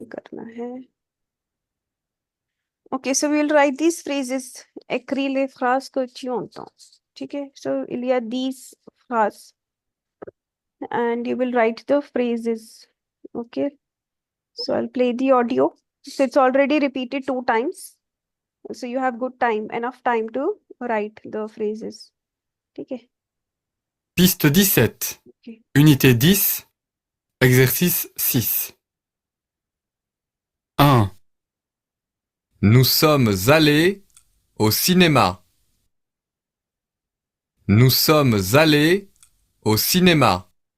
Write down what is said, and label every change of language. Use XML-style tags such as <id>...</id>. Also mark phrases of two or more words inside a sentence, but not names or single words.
<hi>करना है.</hi> <en>Okay, so we will write these phrases.</en> <fr>Écris les phrases que tu entends.</fr> <hi>ठीक है?</hi> <en>So</en> <fr>il y a</fr> <en>these phrases and you will write the phrases. Okay. So I'll play the audio. So it's already repeated 2 times. So you have good time, enough time to write the phrases.</en> <hi>ठीक है?</hi> <fr>Piste 17. Okay. Unité 10. Exercice 6. 1. Nous sommes allés au cinéma. Nous sommes allés au cinéma.</fr>